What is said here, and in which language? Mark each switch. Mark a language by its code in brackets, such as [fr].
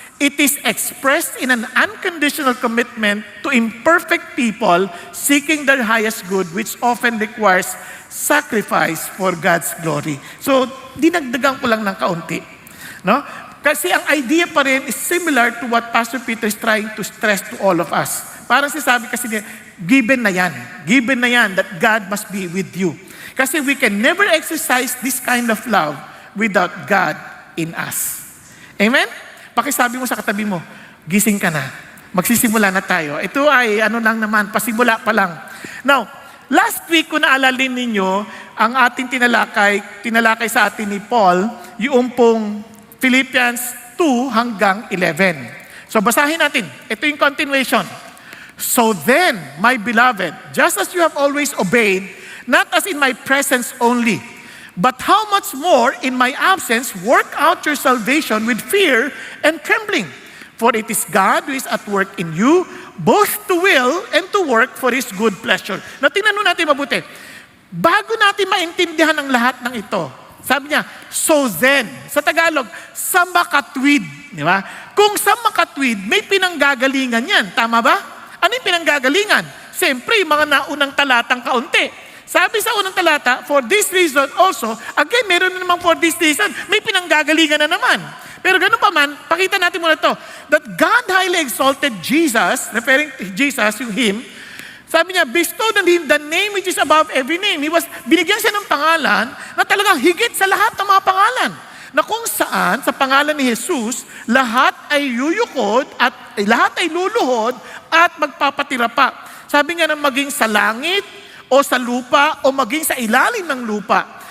[en] It is expressed in an unconditional commitment to imperfect people seeking their highest good, which often requires sacrifice for God's glory. [tl] So, dinagdagan ko lang ng kaunti. No? Kasi ang idea pa rin [en] is similar to what Pastor Peter is trying to stress to all of us. [tl] Parang sinasabi kasi niya, given na yan. Given na yan [en] that God must be with you. Kasi we can never exercise this kind of love without God in us. [tl] Amen? Pakisabi mo sa katabi mo, gising ka na. Magsisimula na tayo. Ito ay ano lang naman, pasimula pa lang. [en] Now, last week [tl] kung naalalin ninyo, ang ating tinalakay sa atin ni Paul, yung pong Philippians 2 hanggang 11. So basahin natin. Ito yung continuation. [en] So then, my beloved, just as you have always obeyed, not as in my presence only, but how much more in my absence, work out your salvation with fear and trembling. For it is God who is at work in you, both to will and to work for His good pleasure. [tl] Na tingnan natin mabuti. Bago natin maintindihan ang lahat ng ito, sabi niya, [en] so then, [tl] sa Tagalog, sa makatwid. Di ba? Kung sa makatwid, may pinanggagalingan yan. Tama ba? Ano yung pinanggagalingan? Siyempre, yung mga naunang talatang kaunti. Sabi sa unang talata, [en] for this reason also, again, [tl] meron na naman [en] for this reason, [tl] may pinanggagalingan na naman. Pero ganun pa man, pakita natin muna to, [en] that God highly exalted Jesus, referring to Jesus, yung Him, [tl] sabi niya, [en] bestowed on Him the name which is above every name. [tl] Binigyan siya ng pangalan na talagang higit sa lahat ng mga pangalan. Na kung saan, sa pangalan ni Jesus, lahat ay yuyukod at lahat ay luluhod at magpapatira pa. Sabi nga na maging sa langit, o sa lupa, o maging sa ilalim ng lupa.